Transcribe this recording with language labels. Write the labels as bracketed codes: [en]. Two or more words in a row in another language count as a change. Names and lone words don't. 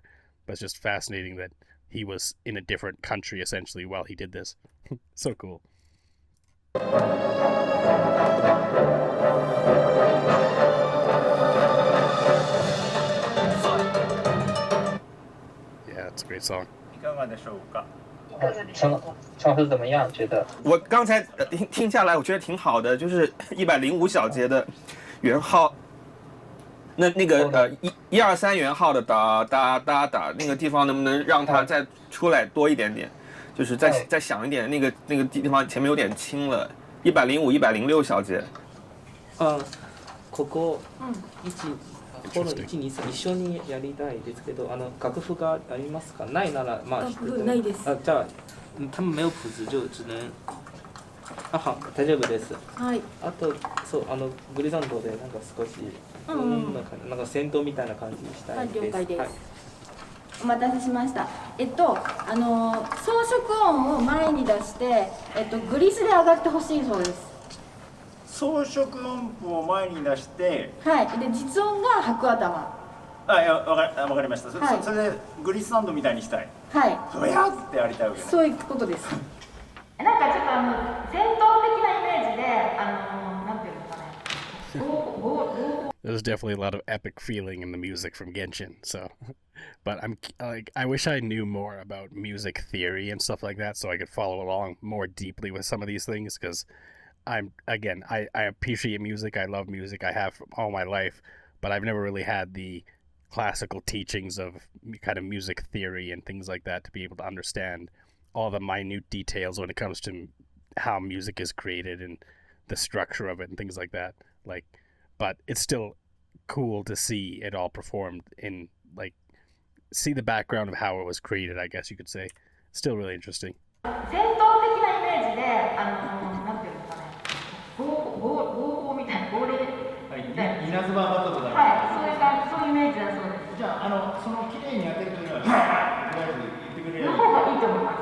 [en] But it's just fascinating that he was in a different country essentially while he did this. So cool. Yeah, it's a great song. [ja] いかがでしょうか？ [zh] 唱是怎么样？觉得我刚才听下来，我觉得挺好的，就是105小节的圆号，那个123圆号的哒哒哒哒那个地方，能不能让它再出来多一点点？就是再响一点，那个地方前面有点轻了。105、106小节。 [ja] ここホルン1、2、3一緒にやりたいですけど、楽譜がありますか？ないならまあ楽譜ないです。 [zh] じゃあ他们没有谱子就只能好 [ja] 大丈夫です。はい。あとそうグリザンドでなんか少しなんか戦闘みたいな感じにしたいです。はい、了解です。はい、お待たせしました。装飾音を前に出して、グリスで上がってほしいそうです。装飾音符を前に出して、はい。で実音が白頭。いやわかりました。はい、それでグリスサンドみたいにしたい。はい。ふやーってやりたいわけね。そういうことです。なんかちょっと戦闘的なイメージでなんていうのかね。 [en] There's definitely a lot of epic feeling in the music from Genshin. So, but I wish I knew more about music theory and stuff like that, so I could follow along more deeply with some of these things. Because I appreciate music. I love music. I have all my life, but I've never really had the classical teachings of kind of music theory and things like that to be able to understand all the minute details when it comes to how music is created and the structure of it and things like that. But it's still cool to see it all performed in, see the background of how it was created, I guess you could say. Still really interesting. [ja] 戦闘的なイメージでなんていうのかね、合法みたいな合霊。稲妻バトルだ。はい、そういうイメージだそうです。じゃあその綺麗にやってくれるのはとりあえず言ってくれる。の方がいいと思います。